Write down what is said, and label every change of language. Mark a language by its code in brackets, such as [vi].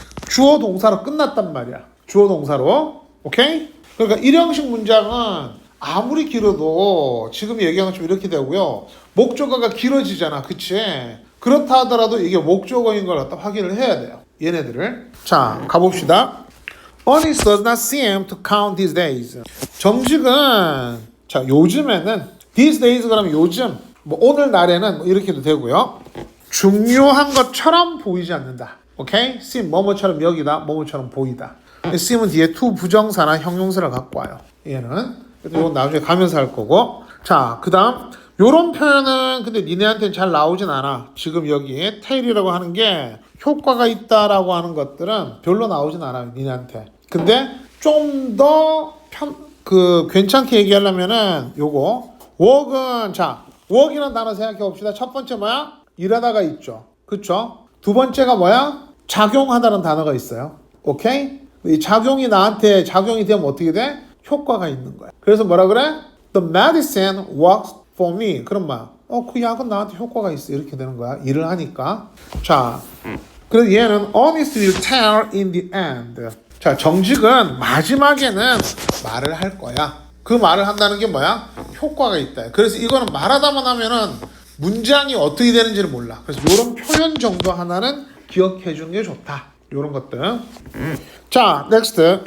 [ko] 주어 동사로 끝났단 말이야. 주어 동사로. 오케이? 그러니까 일형식 문장은 아무리 길어도 지금 얘기한 것처럼 이렇게 되고요. 목적어가 길어지잖아. 그치? 그렇다 하더라도 이게 목적어인 걸 갖다 확인을 해야 돼요. 얘네들을. 자, 가봅시다. [en] Honest does not seem to count these days. [ko] 정직은 자, 요즘에는 these days 그러면 요즘 뭐 오늘날에는 뭐 이렇게도 되고요. 중요한 것처럼 보이지 않는다. 오케이? seem 뭐뭐처럼 여기다, 뭐뭐처럼 보이다. seem은 뒤에 to 부정사나 형용사를 갖고 와요. 얘는. 이건 나중에 가면서 할 거고. 자, 그 다음 요런 표현은 근데 니네한테는 잘 나오진 않아. 지금 여기 tail이라고 하는 게 효과가 있다라고 하는 것들은 별로 나오진 않아요. 니네한테. 근데 좀 더 괜찮게 얘기하려면은 요거 work은 자 work이라는 단어 생각해 봅시다. 첫 번째 뭐야? 일하다가 있죠. 그쵸? 두 번째가 뭐야? 작용하다는 단어가 있어요. 오케이? 이 작용이 나한테 작용이 되면 어떻게 돼? 효과가 있는 거야. 그래서 뭐라 그래? [en] The medicine works for me. [ko] 그럼 뭐야? 그 약은 나한테 효과가 있어. 이렇게 되는 거야. 일을 하니까. 자, 그래서 얘는 [en] honest will tell in the end. [ko] 자, 정직은 마지막에는 말을 할 거야. 그 말을 한다는 게 뭐야? 효과가 있다. 그래서 이거는 말하다만 하면은 문장이 어떻게 되는지를 몰라. 그래서 이런 표현 정도 하나는 기억해 주는 게 좋다. 이런 것들. 자, next.